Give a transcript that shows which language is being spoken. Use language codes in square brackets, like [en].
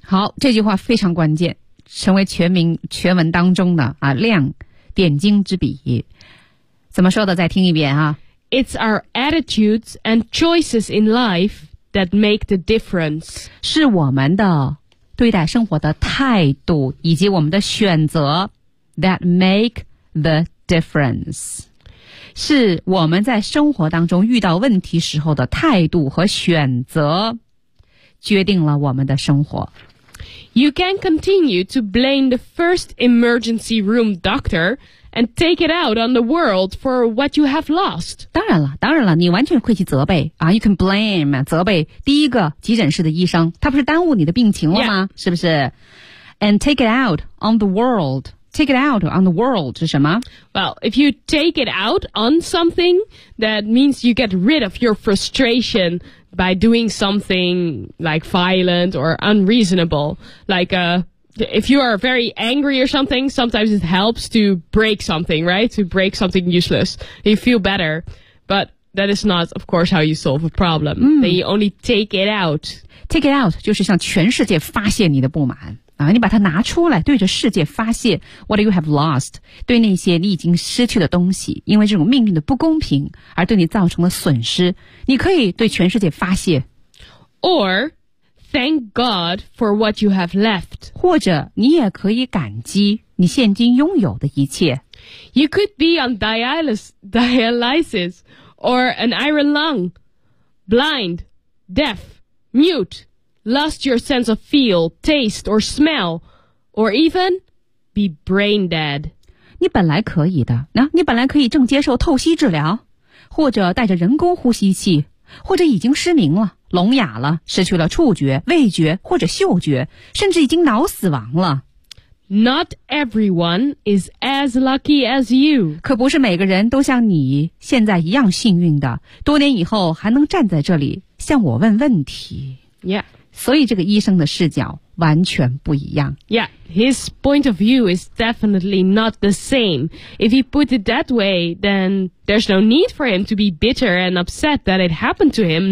[zh] 好，这句话非常关键。成为全文当中的啊亮点睛之笔，怎么说的？再听一遍啊 [en] ！It's our attitudes and choices in life that make the difference. [zh] 是我们的对待生活的态度以及我们的选择 [en] that make the difference. [zh] 是我们在生活当中遇到问题时候的态度和选择，决定了我们的生活。 [en] You can continue to blame the first emergency room doctor and take it out on the world for what you have lost. [zh] 当然了，当然了，你完全可以去责备啊。 [en] You can blame [zh] 责备第一个急诊室的医生，他不是耽误你的病情了吗？ [en] Yeah. [zh] 是不是 [en] ？And take it out on the world. Take it out on the world [zh] 是什么 [en] ？Well, if you take it out on something, that means you get rid of your frustration. By doing something like violent or unreasonable, like if you are very angry or something, sometimes it helps to break something, right? To break something useless, you feel better. But that is not, of course, how you solve a problem.、 Mm. Then you only take it out. Take it out [zh] 就是向全世界发泄你的不满啊！你把它拿出来，对着世界发泄。 [en] What you have lost? [zh] 对那些你已经失去的东西，因为这种命运的不公平而对你造成的损失，你可以对全世界发泄。 [en] Or thank God for what you have left. [zh] 或者你也可以感激你现今拥有的一切。 [en] You could be on dialysis or an iron lung, blind, deaf, mute. Lost your sense of feel, taste, or smell, or even be brain dead. [zh] 你本来可以的，那、你本来可以正接受透析治疗，或者带着人工呼吸器，或者已经失明了、聋哑了、失去了触觉、味觉或者嗅觉，甚至已经脑死亡了。 [en] Not everyone is as lucky as you. [zh] 可不是每个人都像你现在一样幸运的，多年以后还能站在这里向我问问题。 [en] Yeah. [zh] 所以这个医生的视角完全不一样。 [en] Yeah, his point of view is definitely not the same. If he put it that way, then there's no need for him to be bitter and upset that it happened to him.